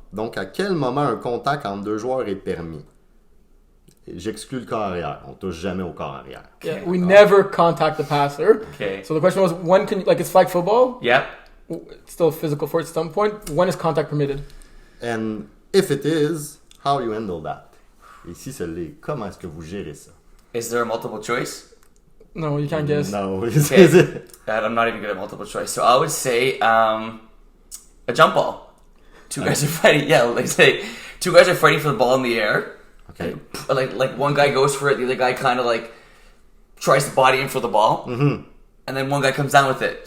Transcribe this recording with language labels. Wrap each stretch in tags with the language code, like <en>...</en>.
<fr>Donc, à quel moment un contact entre deux joueurs est permis? J'exclus le corps arrière. On touche jamais au corps arrière.</fr> <en>Yeah, we never contact the passer. Okay. So the question was, when can like it's flag football? Yep. It's still a physical force at some point. When is contact permitted? And if it is, how you handle that?</en> <fr>Et si ce l'est, comment est-ce que vous gérez ça?</fr> <en>Is there a multiple choice? No, you can't guess. No. Okay. I'm not even good at multiple choice. So I would say a jump ball. Two guys are fighting. Yeah, like say two guys are fighting for the ball in the air. Okay. Like one guy goes for it, the other guy kind of like tries to body in for the ball, and then one guy comes down with it.</en>